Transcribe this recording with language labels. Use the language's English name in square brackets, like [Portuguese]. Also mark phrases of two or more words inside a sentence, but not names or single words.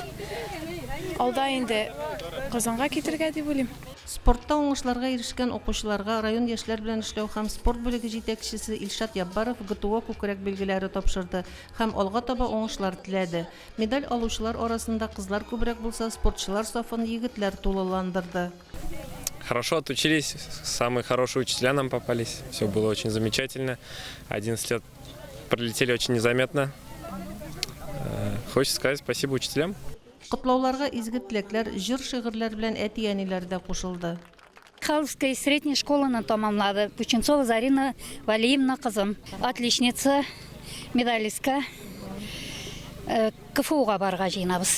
[Tatar] Алда инде Казанга китергә дип уйлыйм. Спортта уңышларга ирешкән укучыларга район яшьләр белән эшләү һәм спорт бүлеге җитәкчесе Илшат Яббаров ГТО күкрәк билгеләре тапшырды һәм алга таба уңышлар теләде. Медаль алучылар арасында кызлар күбрәк булса, спортчылар сафын егетләр тулыландырды. [Russian] Хорошо отучились, самые хорошие учителя нам попались, все было очень замечательно. 11 лет пролетели очень незаметно. Хочется сказать спасибо учителям. [Tatar] Котлауларга изге теләкләр, җыр-шигырьләр белән әти-әниләр дә кушылды. Михайловская средняя школаны тамамлады. Пучинцова Зарина Валиевна кызым. Отличница, медалистка. КФУга барга җыенабыз.